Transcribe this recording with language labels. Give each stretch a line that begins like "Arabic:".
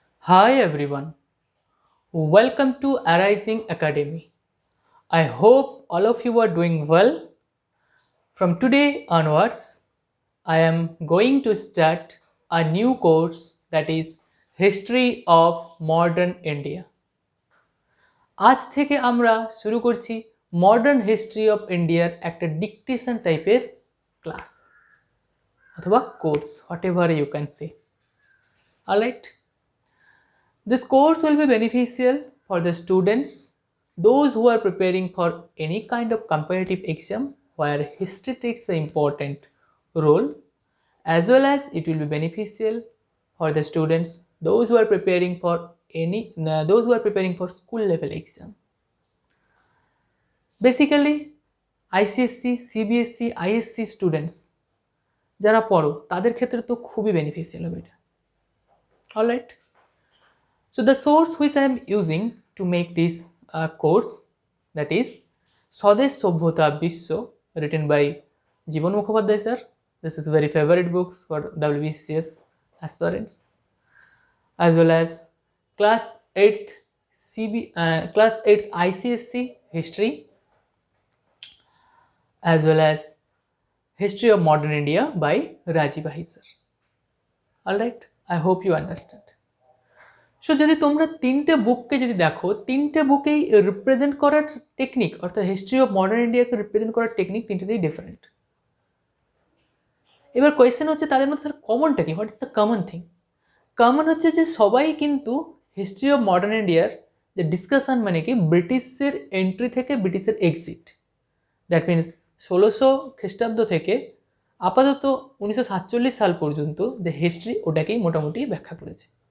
English: Hi everyone, welcome to Arising Academy. I hope all of you are doing well. From today onwards, I am going to start a new course that is History of Modern India.
Bangla: আজ থেকে আমরা শুরু করছি modern history of ইন্ডিয়ার একটা dictation টাইপের class অথবা course
English: Whatever you can say alright. This course will be beneficial for the students, those who are preparing for any kind of competitive exam where history takes an important role, as well as it will be beneficial for the students, those who are preparing for those who are preparing for school level exam. Basically, ICSC, CBSC, ISC students
Bangla: যারা পড়ো তাদের ক্ষেত্রে তো খুবই beneficial হবে এটা.
English: Alright. So the source which I am using to make this course, that is Swadesh Sabhyata Bishwa, written by Jeevan Mukhopadhyay sir. This is very favorite books for WBCS aspirants, as well as class 8th class 8th ICSC history, as well as History of Modern India by Rajiv Ahir sir. All right, I hope you understand.
Bangla: So যদি তোমরা তিনটে বুককে যদি দেখো, তিনটে বুকেই represent করার technique অর্থাৎ history of modern ইন্ডিয়াকে represent করার টেকনিক তিনটেতেই ডিফারেন্ট. এবার কোয়েশ্চেন হচ্ছে তাদের মধ্যে কমনটা কি,
English: What is the common thing?
Bangla: Common হচ্ছে যে সবাই কিন্তু হিস্ট্রি অফ মডার্ন ইন্ডিয়ার যে ডিসকাশন মানে কি ব্রিটিশের এন্ট্রি থেকে ব্রিটিশের এক্সিট,
English: that means
Bangla: 1600 খ্রিস্টাব্দ থেকে আপাতত 1947 সাল পর্যন্ত যে হিস্ট্রি ওটাকেই মোটামুটি ব্যাখ্যা করেছে.